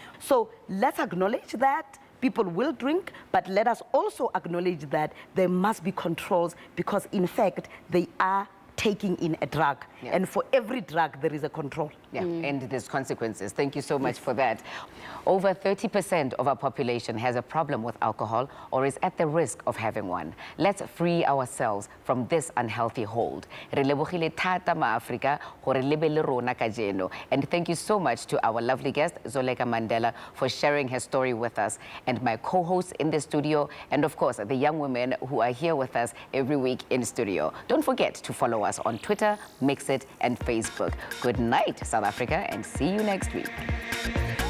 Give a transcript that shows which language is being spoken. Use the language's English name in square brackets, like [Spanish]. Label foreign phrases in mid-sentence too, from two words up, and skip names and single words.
[English] So let's acknowledge that people will drink, but let us also acknowledge that there must be controls because in fact, they are taking in a drug. Yeah. And for every drug, there is a control. Yeah, and there's consequences. Thank you so much for that. Over 30% of our population has a problem with alcohol or is at the risk of having one. Let's free ourselves from this unhealthy hold. [Tswana] Re lebogile thata ma-Afrika gore le be le rona kajeno. [English] And thank you so much to our lovely guest, Zoleka Mandela, for sharing her story with us, and my co-hosts in the studio, and of course, the young women who are here with us every week in studio. Don't forget to follow us on Twitter, Mxit, and Facebook. Good night, South Africa, and see you next week.